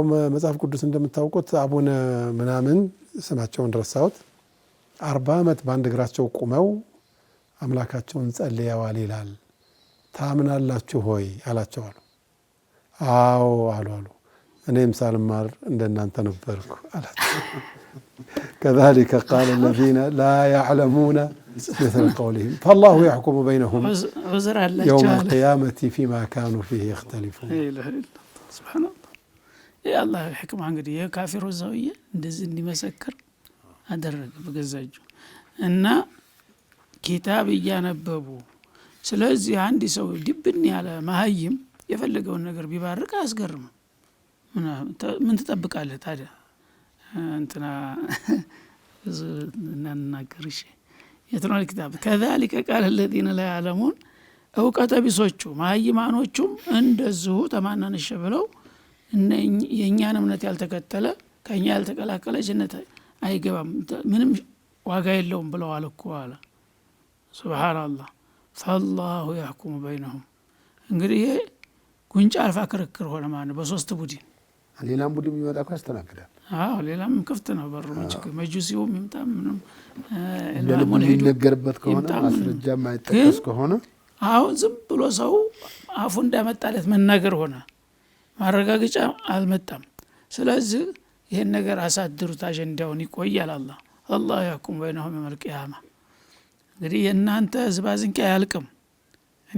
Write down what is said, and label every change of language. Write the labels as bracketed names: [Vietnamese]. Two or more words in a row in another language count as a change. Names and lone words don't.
[Amharic] መጽሐፍ ቅዱስ እንደምታውቁት አቡነ ምናምን ስማቸውን ረሳሁት 40 ዓመት በአንድ እግራቸው ቆመው አምላካቸውን ጸልየዋል ይላል። ታምናላችሁ ሆይ አላቸው አሉ። አዎ አሉ። እኔም ሳልማር እንደናንተ ነበርኩ አላቸው። [Arabic] كذلك قال الذين لا يعلمون مثل قولهم فالله يحكم بينهم يوم القيامة فيما كانوا فيه يختلفون. سبحان الله يا الله الحكمة [Amharic] እንግዲህ የካፊሩ ዘውዬ እንደዚህ እንዲመሰክር አደረገ በገዛጁ እና ኪታብ እያነበቡ። ስለዚህ አንድ ሰው ድብን ያለ መሀይም የፈለገውን ነገር ቢባርክ አያስገርም። ምን ትጠብቃለህ ታዲያ? እንትና እናናገርሽ የትናል ኪታብ [Arabic] كذلك قال الذين لا يعلمون [Amharic] እውቀተ ቢሶቹ ማይማኖቹም እንደዚሁ ተማናነሽ ብለው የኛን እምነት ያልተከተለ ከኛ ያልተቀላቀለ ጀነት አይገባም ምንም ዋጋ የለውም ብለዋል እኮ አለ። ሱብሃንአላህ [Arabic] فالله يحكم بينهم። [Amharic] እንግዲህ ጉንጫ አልፋ ክርክር ሆነ ማለት በሶስት ቡድን ሌላም ቡድን የሚመጣ እኮ ያስተናግዳል። ሌላም ክፍት ነው በሩ መጁሲውም ይምጣም ምንም ለምን ይነገርበት ከሆነ ማስረጃ ማይጠቀስ ከሆነ አሁን ዝም ብሎ ሰው አፉ እንዳመጣለት መናገር ሆነ ማረጋገጫ አልመጣም። ስለዚህ ይሄን ነገር አሳድሩት አጀንዳውን ይቆያል። [Arabic] الله يحكم بينهم يوم القيامة። [Amharic] እንግዲህ የእናንተ ዝባዝንቄ አያልቅም። እኔ